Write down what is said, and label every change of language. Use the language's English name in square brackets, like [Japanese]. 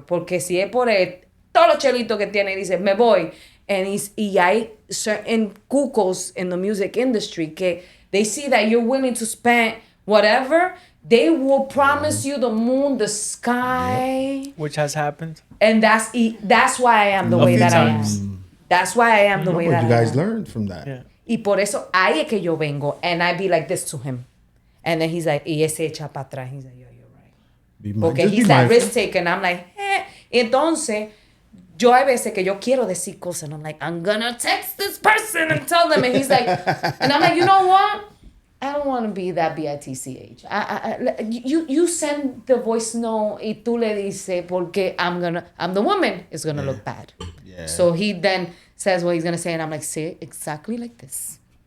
[Spanish] Porque si es por él, todos los chelitos que tiene, dice, me voy. [English] Y hay certain cucos in the music industry que they see that you're willing to spend whatever, they will promise you the moon, the sky. Which has happened. And that's why I am the way that I am. That's why I am the way that I am. You guys learned from that. Yeah. [Spanish] Y por eso ahí es que yo vengo. [English] And I be like this to him. And then he's like, [Spanish] y ese echa para atrás. [English] He's like, yo, you're right. Porque he's that risk taker. And I'm like, [Spanish] Entonces, yo hay veces que yo quiero decir cosas. [English] And I'm like, I'm gonna text this person and tell them. And he's like, and I'm like, you know what? I don't want to be that bitch. You send the voice note [Spanish] y tú le dices porque [English] I'm the woman. It's gonna look bad. Yeah. So he then says what he's gonna say, and I'm like, say it exactly like this.